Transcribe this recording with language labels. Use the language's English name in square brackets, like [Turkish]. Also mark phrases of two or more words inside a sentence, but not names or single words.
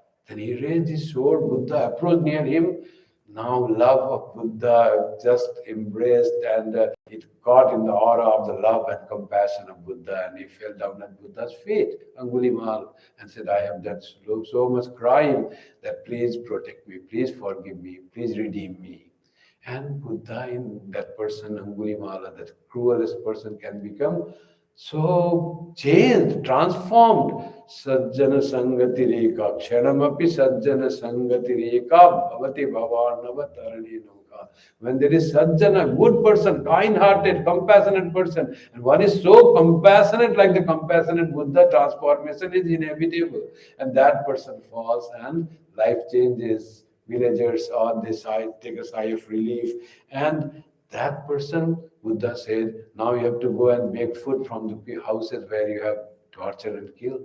[English] Then he raised his sword. Buddha approached near him. Now love of Buddha just embraced, and it caught in the aura of the love and compassion of Buddha, and he fell down at Buddha's feet, Angulimal, and said, "I have done so much crime that please protect me, please forgive me, please redeem me." And Buddha in that person, Angulimala, that cruelest person, can become so changed, transformed. [Sanskrit] सज्जन सङ्गति रेका, क्षणमपि सज्जन सङ्गति रेका, भवति भवनव तरणि नौका. [English] When there is sajjana, good person, kind-hearted, compassionate person, and one is so compassionate like the compassionate Buddha, transformation is inevitable. And that person falls and life changes. Villagers or they take a sigh of relief, and that person, Buddha said, now you have to go and beg food from the houses where you have tortured and killed.